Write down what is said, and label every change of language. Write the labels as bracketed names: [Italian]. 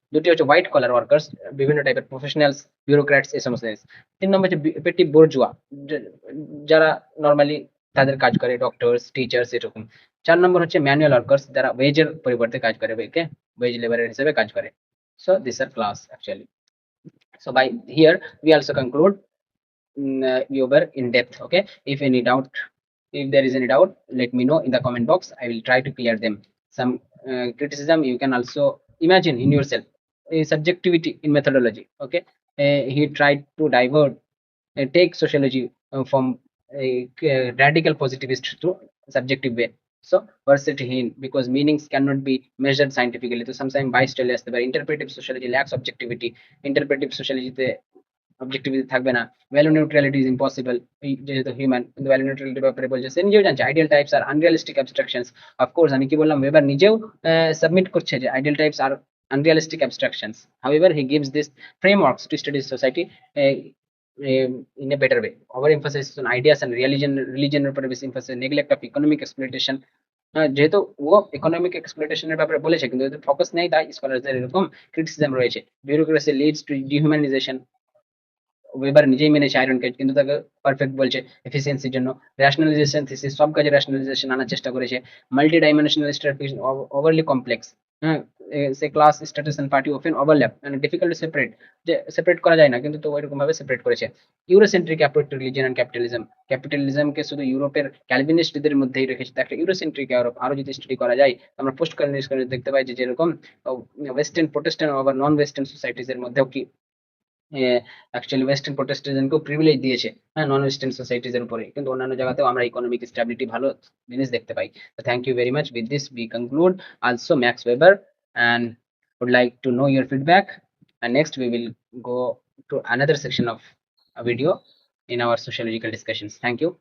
[Bangla] দুটি হচ্ছে white collar workers, বিভিন্ন টাইপের প্রফেশনালস, বিউরোক্র্যাটস, এই সমস্ত জিনিস। তিন নম্বর হচ্ছে পেটি বোর্জুয়া, যারা নর্মালি তাদের কাজ করে, ডক্টরস, টিচার্স, এরকম। চার নম্বর হচ্ছে ম্যানুয়াল ওয়ার্কার্স, যারা ওয়েজের পরিবর্তে কাজ করে, ওকে, ওয়েজ লেবারের হিসেবে কাজ করে। [English] So this are class actually. So by here we also conclude Weber in depth. Okay, if any doubt, if there is any doubt, let me know in the comment box. I will try to clear them. Some criticism you can also imagine in yourself. Subjectivity in methodology. Okay, he tried to divert, take sociology from a radical positivist to subjective way. So versatility, because meanings cannot be measured scientifically, so sometimes bias [Bangla] চলে আসতে পারে। [English] Interpretive sociology lacks objectivity, interpretive sociology [Bangla] তে objectivity থাকবে না। Value neutrality is impossible, যেহেতু human, কিন্তু value নিউট্রালিটির ব্যাপারে বলছে, সে নিজেও জানছে আইডিয়াল টাইপস আর আনরিয়ালিস্টিক অ্যাবস্ট্রাকশনস। অফকোর্স আমি কি বললাম, ওয়েবার নিজেও সাবমিট করছে যে ideal types আর [English] unrealistic abstractions. However, he gives this frameworks to study society uh, in a better way. Overemphasis on ideas and religion [Bangla] উপরে বেশি [English] emphasis, neglect of economic exploitation. [Bangla] যেহেতু ও economic এক্সপ্লয়টেশনের ব্যাপারে বলেছে, কিন্তু এতে ফোকাস নেই, তাই স্কলারদের এরকম ক্রিটিসিজম রয়েছে। বিউরোক্রেসি লিডস টু ডিহিউম্যানাইজেশন, ওয়েবার নিজেই মেনেছে আয়রন কেজ, কিন্তু তাকে পারফেক্ট বলছে এফিসিয়েন্সির জন্য। রেশনালাইজেশন থিসিস, সব কাজে রেশনালাইজেশন আনার চেষ্টা করেছে। Multi dimensional strategy overlay complex, হ্যাঁ, সে class, status and party often overlap, মানে ডিফিকাল্ট টু সেপারেট, যে সেপারেট করা যায় না, কিন্তু তো ওইরকম ভাবে সেপারেট করেছে। Eurocentric approach to religion and capitalism, ক্যাপিটালিজমকে শুধু ইউরোপের ক্যালভিনিস্টদের মধ্যেই রেখেছে, তা একটা ইউরোসেন্ট্রিক ইউরোপ। আরো যদি স্টাডি করা যায়, আমরা পোস্ট কলোনিয়ালিস্ট দেখতে পাই যে যেরকম ওয়েস্টার্ন প্রোটেস্ট্যান্ট ওভার নন ওয়েস্টার্ন সোসাইটিজ এর মধ্যেও কি অ্যাকচুয়ালি ওয়েস্টার্ন প্রোটেস্ট্যান্টকেও প্রিভিলেজ দিয়েছে, হ্যাঁ, নন ওয়েস্টার্ন সোসাইটিজ এর উপরে, কিন্তু অন্যান্য জায়গাতেও আমরা ইকোনমিক স্ট্যাবিলিটি ভালো জিনিস দেখতে পাই। [English] তো thank you very much, with this we conclude also Max Weber, and would like to know your feedback, and next we will go to another section of a video in our sociological discussions. Thank you.